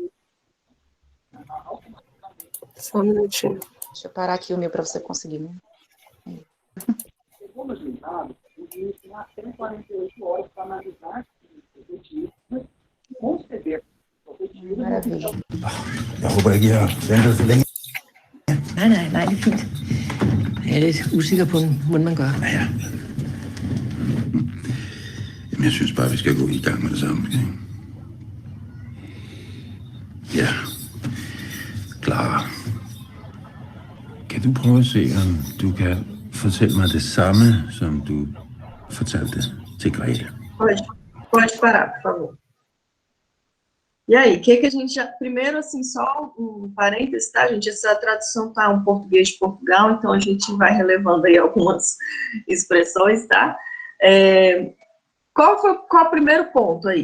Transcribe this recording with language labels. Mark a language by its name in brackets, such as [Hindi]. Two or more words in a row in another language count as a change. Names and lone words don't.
[Portuguese] Só um minutinho. Deixa eu parar aqui o meu para você conseguir, né? Maravilha. [Danish] Jeg håber ikke, I har ventet så længe. Nej, det er fint. Jeg er lidt usikker på, hvordan man gør. Ja. Jamen, jeg synes bare, vi skal gå i gang med det samme. Ikke? Ja. Clara. Kan du prøve at se, om du kan fortælle mig det samme, som du fortalte til Grete? [Portuguese] Pode parar, por favor. E aí, o que a gente já... Primeiro, assim, só parênteses, tá, gente? Essa tradução tá um português de Portugal, então a gente vai relevando aí algumas expressões, tá? Qual o primeiro ponto aí?